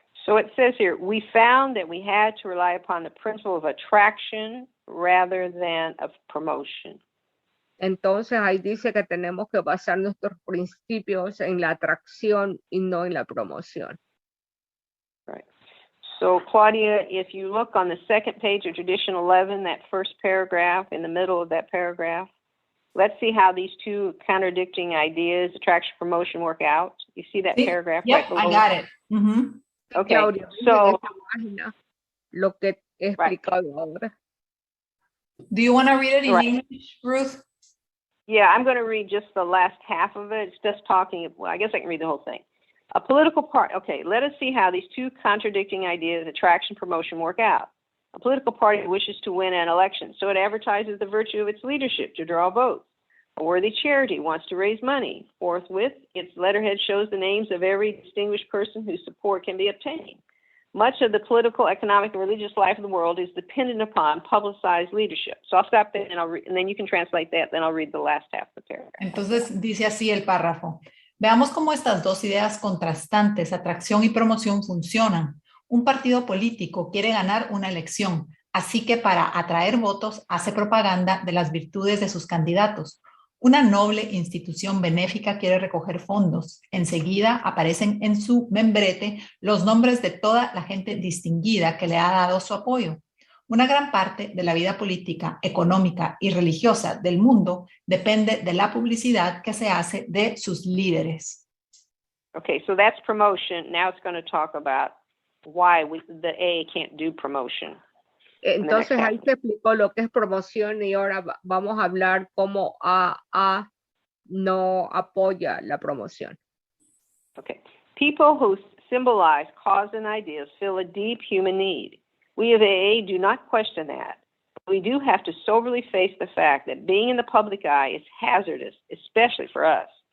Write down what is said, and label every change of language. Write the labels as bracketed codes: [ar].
[en] So it says here, we found that we had to rely upon the principle of attraction rather than of promotion. [es] Entonces ahí dice que tenemos que basar nuestros principios en la atracción y no en la promoción. [en] Right. So Claudia, if you look on the second page of Tradition 11, that first paragraph, in the middle of that paragraph, let's see how these two contradicting ideas, attraction, promotion, work out. You see that paragraph? Yep, right below? I got it. Mm-hmm. Okay, Claudia, so [es] lo que he explicado ahora. [en] Do you want to read it in English, Ruth? Yeah, I'm going to read just the last half of it. It's just talking. Well, I guess I can read the whole thing. A political party. Okay, let us see how these two contradicting ideas, attraction, promotion, work out. A political party wishes to win an election, so it advertises the virtue of its leadership to draw votes. A worthy charity wants to raise money. Forthwith, its letterhead shows the names of every distinguished person whose support can be obtained. Much of the political, economic, and religious life of the world is dependent upon publicized leadership. So I'll stop there and then you can translate that, then I'll read the last half of the paragraph. [es] Entonces dice así el párrafo. Veamos cómo estas dos ideas contrastantes, atracción y promoción, funcionan. Un partido político quiere ganar una elección, así que para atraer votos hace propaganda de las virtudes de sus candidatos. Una noble institución benéfica quiere recoger fondos. Enseguida aparecen en su membrete los nombres de toda la gente distinguida que le ha dado su apoyo. Una gran parte de la vida política, económica y religiosa del mundo depende de la publicidad que se hace de sus líderes. [en] Okay, so that's promotion. Now it's going to talk about why the AA can't do promotion. [es] Entonces ahí se explicó lo que es promoción y ahora vamos a hablar cómo AA no apoya la promoción. [en] Okay. People who symbolize cause and ideas feel a deep human need. We of AA do not question that. We do have to soberly face the fact that being in the public eye is hazardous, especially for us.